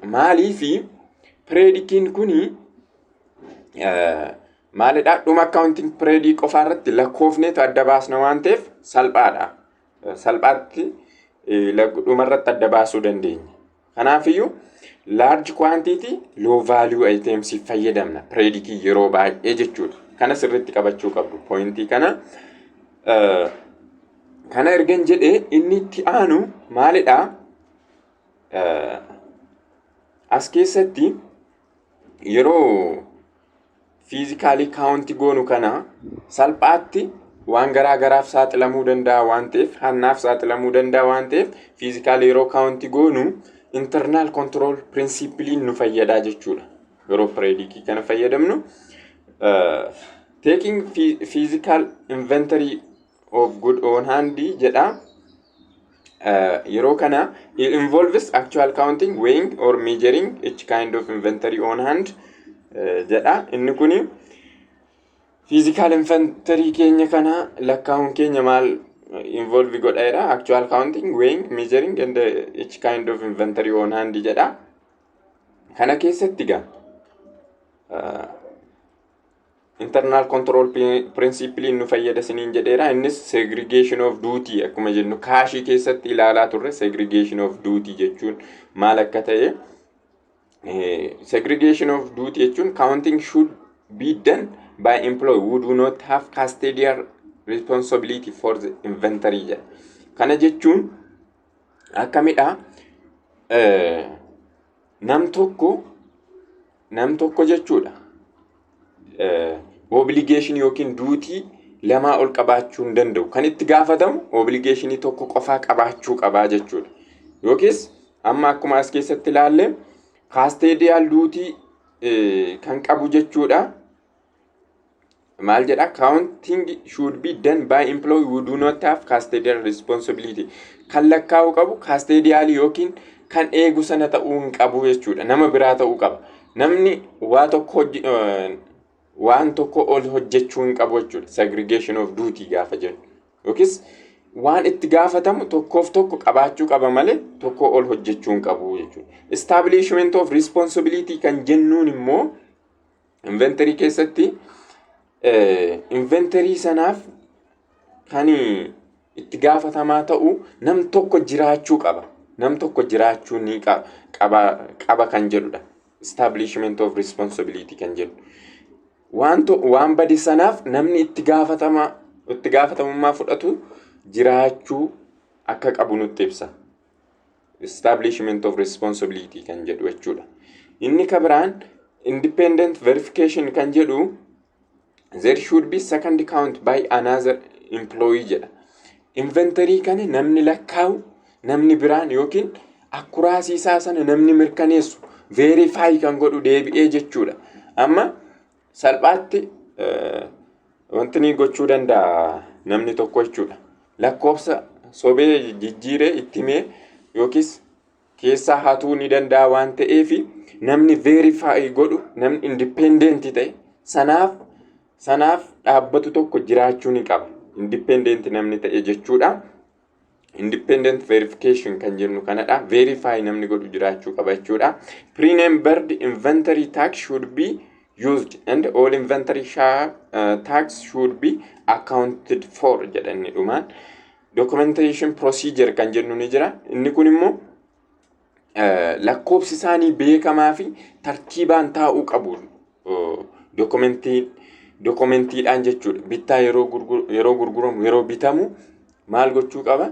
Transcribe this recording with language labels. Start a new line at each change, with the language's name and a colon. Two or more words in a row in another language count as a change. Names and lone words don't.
Oromo: Maaliifi pireedikiin kuni maalidha? Dhuma accounting pireedii qofaa irratti lakkoofneetu adda baasna waan ta'eef salphaadha. Salphaatti dhuma irratti adda baasuu dandeenya. Kanaafiyyuu
English: large quantity low value items
Oromo: fayyadamna pireedikii yeroo baay'ee jechuudha. Kana sirriitti qabachuu qabdu pointii kana. Kana ergan jedhee inni itti aanu maalidha? As keessatti yeroo
English: physically count
Oromo: goonu kana salphaatti waan garaa garaaf saaxilamuu danda'a waan ta'eef hannaaf saaxilamuu danda'a waan ta'eef physically yeroo count goonu
English: internal control principle
Oromo: nu fayyada jechuudha. Yeroo pireedikii kana fayyadamnu
English: taking physical inventory of good on hand jedha.
Oromo: Yeroo kana
English: it involves actual counting, weighing or measuring each kind of inventory on hand jedha.
Oromo: Inni kuni
English: physical inventory
Oromo: keenya kana lakkaa'uun keenya maal involve godha?
English: Actual counting, weighing, measuring and each kind of inventory on hand jedha.
Oromo: Kana keessatti gaa
English: internal control principle
Oromo: nu fayyada siniin jedheera. Innis
English: segregation of duty
Oromo: akkuma jennu kaashii keessatti ilaalaa turre
English: segregation of duty
Oromo: jechuun maal akka ta'e.
English: Segregation of duty jechuun counting should be done by employee who do not have custodial responsibility for the inventory jedha.
Oromo: Kana jechuun akkamidha? Nam tokko jechuudha. Obligation yookiin duty lamaa ol qabaachuu hin danda'u. Kan itti gaafatamu obligeeshinii tokko qofaa qabaachuu qabaa jechuudha. Yookiis amma akkuma as keessatti ilaalle
English: custodial duty
Oromo: kan qabu jechuudha. Maal jedha?
English: Accounting should be done by employee who do not have custodial responsibility.
Oromo: Kan lakkaa'u qabu custodial yookiin kan eegu sana ta'uu hin qabu jechuudha. Nama biraa ta'uu qaba. Namni waan tokko ol hojjechuu hin qabu jechuudha.
English: Segregation of duty
Oromo: gaafa jennu. Yookiis waan itti gaafatamu tokkoof tokko qabaachuu qaba malee tokko ol hojjechuu hin qabu jechuudha.
English: Establishment of responsibility
Oromo: kan jennuun immoo inventory keessatti inventory sanaaf kan itti gaafatamaa ta'u nam tokko jiraachuu qaba. Nam tokko jiraachuu ni qaba kan jedhudha.
English: Establishment of responsibility
Oromo: kan jedhu. Waan badi sanaaf namni itti gaafatamummaa fudhatu jiraachuu akka qabu nutti ibsa.
English: Establishment of responsibility
Oromo: kan jedhu jechuudha. Inni kabiraan
English: independent verification
Oromo: kan jedhu
English: there should be second count by another employee jedha.
Oromo: Inventory kan namni lakkaa'u namni biraan yookiin akkuraasii isaa sana namni mirkaneessu verify kan godhu deebi'ee jechuudha. Amma salphaatti wanti ni gochuu danda'a namni tokko jechuudha. Lakkoofsa sobee jijjiiree itti himee yookiis keessaa hatuu ni danda'a waan ta'eef namni verify godhu namni independent ta'e sanaaf dhaabbatu tokko jiraachuu ni qaba. Independent namni ta'e jechuudha.
English: Independent verification
Oromo: kan jennu kanadha. Verify namni godhu jiraachuu qaba jechuudha.
English: Pre-numbered inventory tax should be used and all inventory tax should be accounted for
Oromo: jedhani dhumaan.
English: Documentation procedure
Oromo: kan jennu ni jira. Inni kun immoo lakkoofsi isaanii beekamaa fi tartiibaan taa'uu qabu. Dokumentiidhaan jechuudha. Bittaa yeroo gurguramu yeroo bitamu maal gochuu qaba?